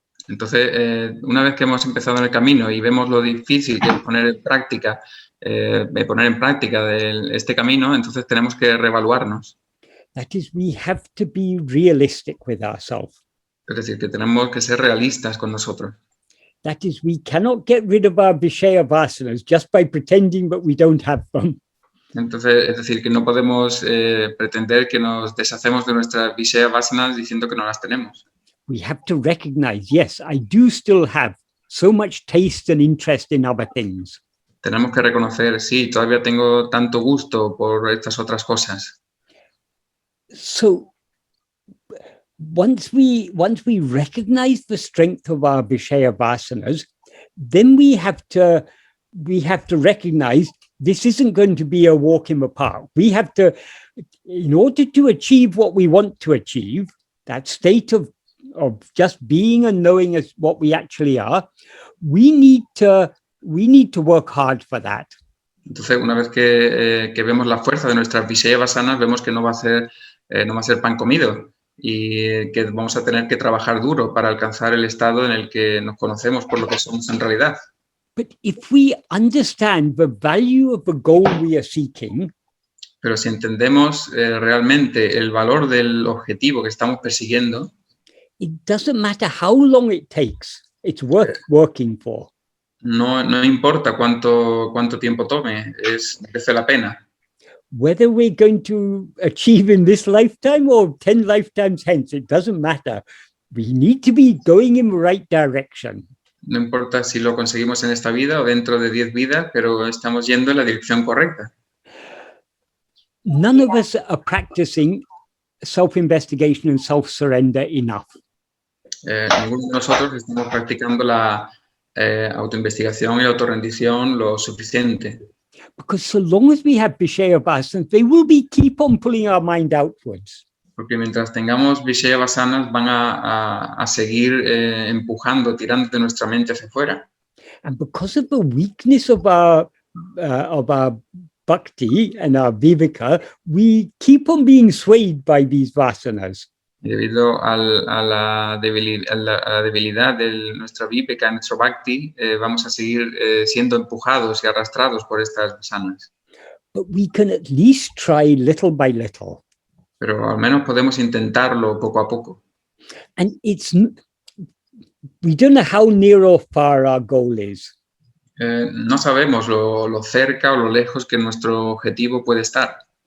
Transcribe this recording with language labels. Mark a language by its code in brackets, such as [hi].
[es] Entonces, una vez que hemos empezado en el camino y vemos lo difícil que es poner en práctica este camino, entonces tenemos que reevaluarnos. [en] That is, we have to be realistic with ourselves. [es] Es decir, que tenemos que ser realistas con nosotros. [en] That is, we cannot get rid of our vishaya vasanas just by pretending that we don't have them. [es] Entonces, es decir, que no podemos pretender que nos deshacemos de nuestras vishaya vasanas diciendo que no las tenemos. [en] We have to recognize, yes, I do still have so much taste and interest in other things. [es] Tenemos que reconocer, sí, todavía tengo tanto gusto por estas otras cosas. [en] So, once we recognize the strength of our vishaya vasanas, then we have to recognize this isn't going to be a walk in the park. We have to, in order to achieve what we want to achieve, that state of just being and knowing as what we actually are, we need to work hard for that. [es] Entonces, una vez que vemos la fuerza de nuestras vishaya vasanas, vemos que no va a ser pan comido y que vamos a tener que trabajar duro para alcanzar el estado en el que nos conocemos por lo que somos en realidad. [en] But if we understand the value of the goal we are seeking, [es] pero si entendemos realmente el valor del objetivo que estamos persiguiendo, [en] it doesn't matter how long it takes, it's worth working for. [es] No importa cuánto tiempo tome, merece la pena. [en] Whether we're going to achieve in this lifetime or 10 lifetimes hence, it doesn't matter. We need to be going in the right direction. [es] No importa si lo conseguimos en esta vida o dentro de 10 vidas, pero estamos yendo en la dirección correcta. [en] None of us are practicing self-investigation and self-surrender enough. [es] Ninguno de nosotros estamos practicando la autoinvestigación y la autorrendición lo suficiente. [en] Because so long as we have vishaya vasanas, they will keep on pulling our mind outwards. [es] Porque mientras tengamos vishaya vasanas van a seguir empujando, tirando de nuestra mente hacia afuera. [en] And because of the weakness of our bhakti and our vivēka, we keep on being swayed by these vasanas. [es] Y debido a la debilidad de nuestra vivēka, nuestro bhakti, vamos a seguir siendo empujados y arrastrados por estas vasanas. [en] But we can at least try little by little. [es] Pero al menos podemos intentarlo poco a poco. [en] And we don't know how near or far our goal is. [es] No sabemos lo cerca o lo lejos que nuestro objetivo puede estar,